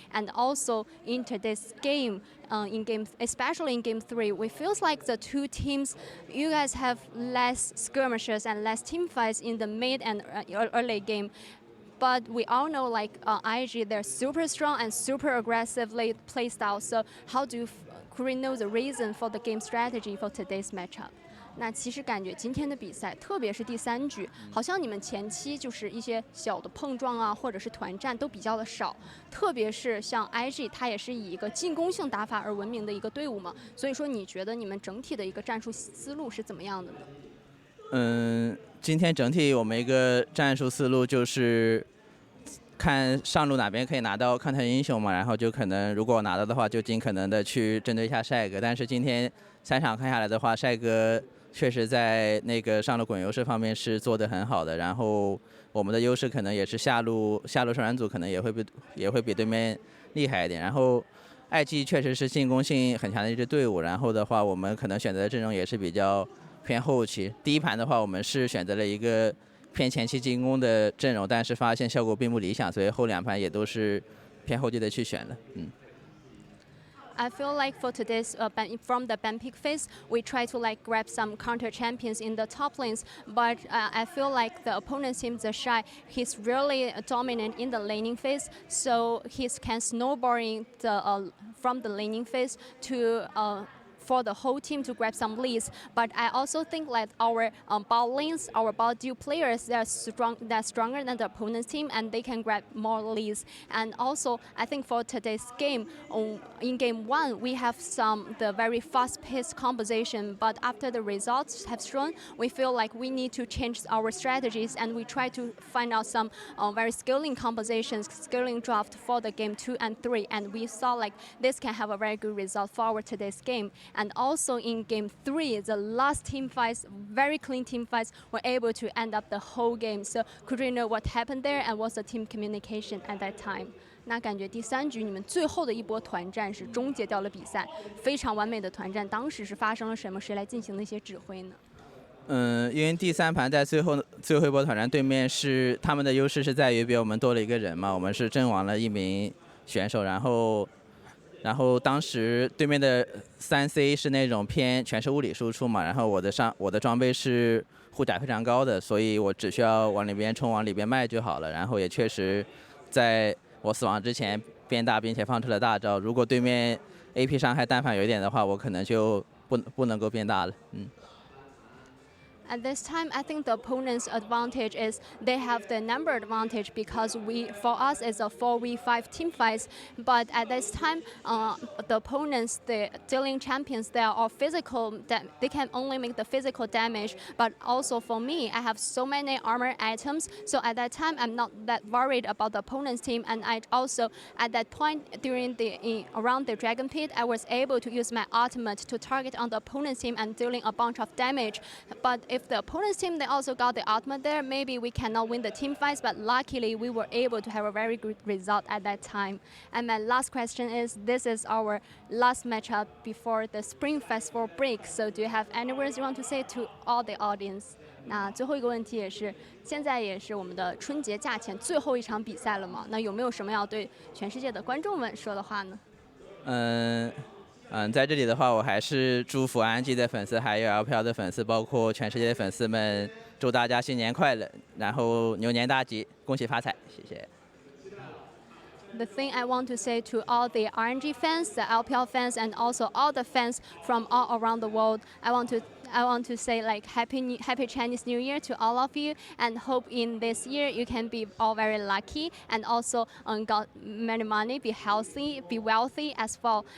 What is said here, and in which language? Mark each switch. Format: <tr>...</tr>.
<en>And also into this game, especially in game 3, we feels like the 2 teams, you guys have less skirmishes and less team fights in the mid and early game. But we all know IG, they're super strong and super aggressively play style. So how do you know the reason for the game strategy for today's matchup?</en> <zh>那其实感觉今天的比赛，特别是第3局，好像你们前期就是一些小的碰撞啊，或者是团战都比较的少。特别是像 IG， 它也是以一个进攻性打法而闻名的一个队伍嘛。所以说，你觉得你们整体的一个战术思路是怎么样的呢？今天整体我们一个战术思路就是看上路哪边可以拿到抗特英雄嘛，然后就可能如果拿到的话，就尽可能的去针对一下帅哥。但是今天3场看下来的话，帅哥确实在那个上路滚优势方面是做得很好的，然后我们的优势可能也是下路双人组可能也会比对面厉害一点。然后IG 确实是进攻性很强的一支队伍，然后的话我们可能选择的阵容也是比较偏后期。第1盘的话，我们是选择了一个偏前期进攻的阵容，但是发现效果并不理想，所以后2盘也都是偏后期的去选了。</zh> <en>I feel like for today's from the ban pick phase, we try to grab some counter champions in the top lanes, but I feel like the opponent's team, TheShy, he's really dominant in the laning phase, so he can snowballing from the laning phase to for the whole team to grab some leads. But I also think like our bot lanes, our bot duo players, they're stronger than the opponent's team, and they can grab more leads. And also, I think for today's game, in game 1, we have the very fast-paced composition. But after the results have shown, we feel like we need to change our strategies, and we try to find out some very scaling compositions, scaling draft for the game 2 and 3. And we saw like this can have a very good result for our today's game. And also in game 3, the last team fights, very clean team fights, were able to end up the whole game. So could you know what happened there and what's the team communication at that time?</en> <zh>那感觉第3局你们最后的一波团战是终结掉了比赛，非常完美的团战。当时是发生了什么？谁来进行了一些指挥呢？因为第3盘在最后一波团战，对面是他们的优势是在于比我们多了一个人嘛，我们是阵亡了1名选手，然后当时对面的3C 是那种偏全是物理输出嘛，然后我的装备是护甲非常高的，所以我只需要往里边冲，往里边卖就好了。然后也确实在我死亡之前变大，并且放出了大招。如果对面 AP 伤害但凡有一点的话，我可能就不能够变大了。</zh> <en>At this time, I think the opponent's advantage is they have the number advantage because for us, it's a 4v5 team fights. But at this time, the opponents, the dealing champions, they are all physical. They can only make the physical damage. But also for me, I have so many armor items. So at that time, I'm not that worried about the opponent's team. And I also, at that point, around the Dragon Pit, I was able to use my ultimate to target on the opponent's team and dealing a bunch of damage. But if the opponent's team, they also got the ultimate there, maybe we cannot win the team fights, but luckily we were able to have a very good result at that time. And my last question is, this is our last matchup before the Spring Festival break, so do you have any words you want to say to all the audience?</en> <zh>那最后一个问题也是，现在也是我们的春节假前最后一场比赛了嘛？那有没有什么要对全世界的观众们说的话呢？在这里的话，我还是祝福 vRNG 的粉丝，还有 LPL 的粉丝，包括全世界的粉丝们，祝大家新年快乐，然后牛年大吉，恭喜发财，谢谢。</zh> <en>The thing I want to say to all the RNG fans, the LPL fans, and also all the fans from all around the world, I want to say like happy Chinese New Year to all of you, and hope in this year you can be all very lucky and also got many money, be healthy, be wealthy as well.</en>